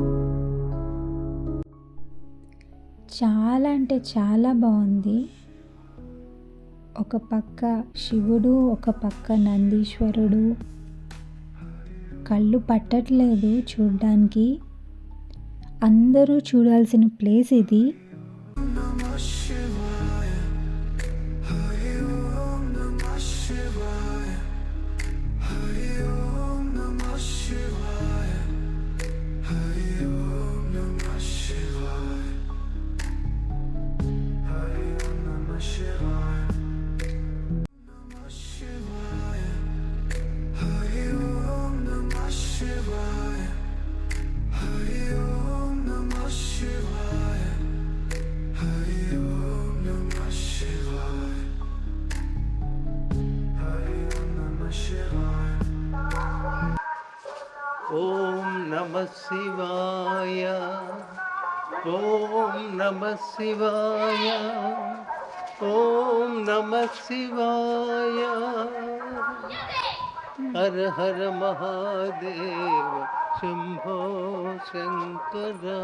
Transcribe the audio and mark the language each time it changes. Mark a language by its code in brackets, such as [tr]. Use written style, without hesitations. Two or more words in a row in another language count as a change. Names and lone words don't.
[te] చాలా అంటే చాలా బాగుంది. ఒక పక్క శివుడు, ఒక పక్క నందీశ్వరుడు. కళ్ళు పట్టట్లేదు చూడ్డానికి. అందరూ చూడాల్సిన ప్లేస్ ఇది. [sa] नमः शिवाय। हरि ॐ नमः शिवाय. हरि ॐ नमः शिवाय. हरि ॐ नमः शिवाय. हरि ॐ नमः शिवाय. नमः शिवाय. हरि ॐ नमः शिवाय. हरि ॐ नमः शिवाय. हरि ॐ नमः शिवाय. हरि ॐ नमः शिवाय. ఓం నమః శివాయ. ఓం నమః శివాయ. ఓం నమః శివాయ. హర హర మహాదేవ శంభో శంకర.